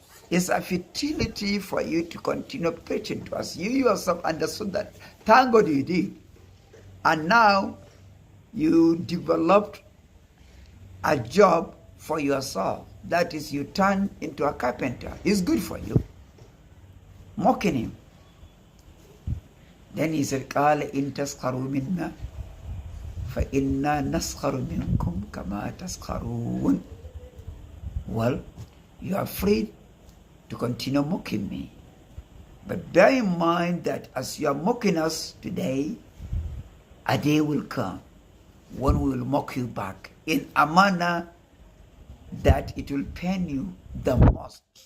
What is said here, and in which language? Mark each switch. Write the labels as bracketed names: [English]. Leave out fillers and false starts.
[English] It's a futility for you to continue preaching to us. You yourself understood that. Thank God you did. And now you developed a job for yourself. That is, you turn into a carpenter. It's good for you. Mocking him. Then he said, [Arabic] قَالَ إِن تَسْخَرُوا مِنَّا فَإِنَّا نَسْخَرُ مِنْكُمْ كَمَا تَسْخَرُونَ. [English] Well, you are free to continue mocking me. But bear in mind that as you are mocking us today, a day will come when we will mock you back in a manner that it will pain you the most.